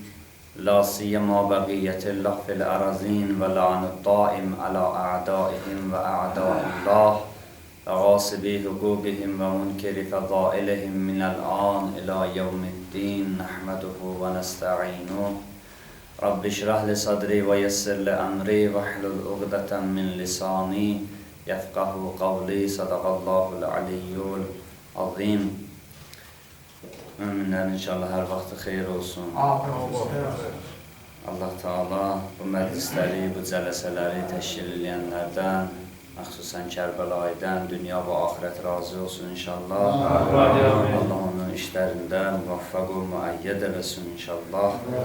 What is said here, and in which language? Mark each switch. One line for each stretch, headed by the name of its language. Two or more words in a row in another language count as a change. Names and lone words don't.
Arabic: لا سيما بقية الله في الأرضين واللعن الدائم على أعدائهم وأعداء الله وغاصبي حقوقهم ومنكري فضائلهم من الآن إلى يوم الدين نحمده ونستعينه. رب اشرح لي صدري ويسر لي أمري واحلل عقدة من لساني يفقهوا قولي صدق الله العلي العظيم.
Azerbaijani: Müminlerin inşallah her vakti xeyir olsun. Allah Teala bu məclisləri, bu cələsələri təşkil edənlərdən, məxsusən Kərbəlayıdan, dünya və axirət razı olsun inşallah. Allah onun işlərində müvaffaq və müəyyəd eləsin inşallah.